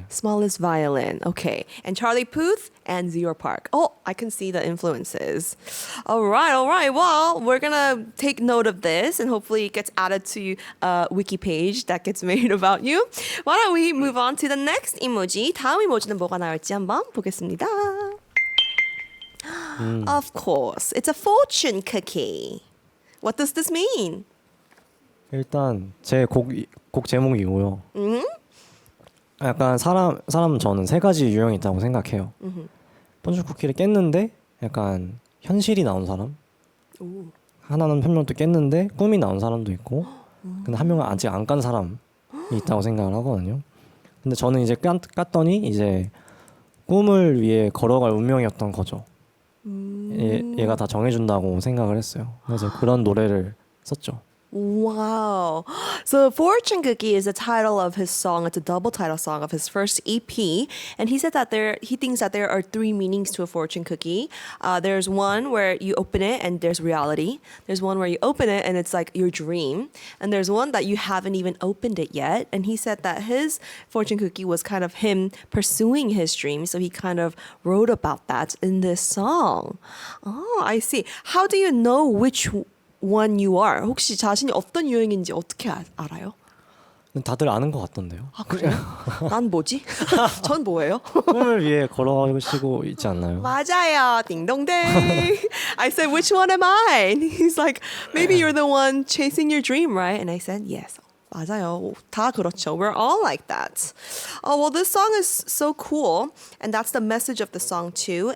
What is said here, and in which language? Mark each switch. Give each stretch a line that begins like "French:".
English: Smallest violin. Okay. And Charlie Puth and Zero Park. Oh, I can see the influences. All right, all right. Well, we're going to take note of this and hopefully it gets added to a wiki page that gets made about you. Why don't we move on to the next emoji.
Korean: 다음 이모지는 뭐가 나올지 한번 보겠습니다.
English: Of course. It's a fortune cookie. What does this mean?
Korean: 일단 제 곡 제목이고요. 약간 사람 저는 3가지 유형이 있다고 생각해요. 포츈쿠키를 깼는데 약간 현실이 나온 사람. 오. 하나는 한 명도 깼는데 꿈이 나온 사람도 있고. 근데 한 명은 아직 안 깐 사람이 있다고 생각을 하거든요. 근데 저는 이제 깠더니 이제 꿈을 위해 걸어갈 운명이었던 거죠. 얘가 다 정해준다고 생각을 했어요. 그래서 그런 노래를 썼죠.
English: Wow. So Fortune Cookie is the title of his song. It's a double title song of his first EP. And he said that he thinks that there are 3 meanings to a fortune cookie. There's one where you open it and there's reality. There's one where you open it and it's like your dream. And there's one that you haven't even opened it yet. And he said that his fortune cookie was kind of him pursuing his dream. So he kind of wrote about that in this song. Oh, I see. How do you know which one you are?
Korean: 혹시 자신이 어떤 유형인지 어떻게 알아요? 다들 아는 것 같던데요. 아 그래요? 난 뭐지? 전 뭐예요? 꿈을 위해 걸어가시고 있지 않나요? 맞아요. 딩동댕.
English: I said, which one am I? And he's like, maybe you're the one chasing your dream, right? And I said, yes.
Korean: 맞아요. 다 그렇죠.
English: We're all like that. Oh, well, this song is so cool. And that's the message of the song too.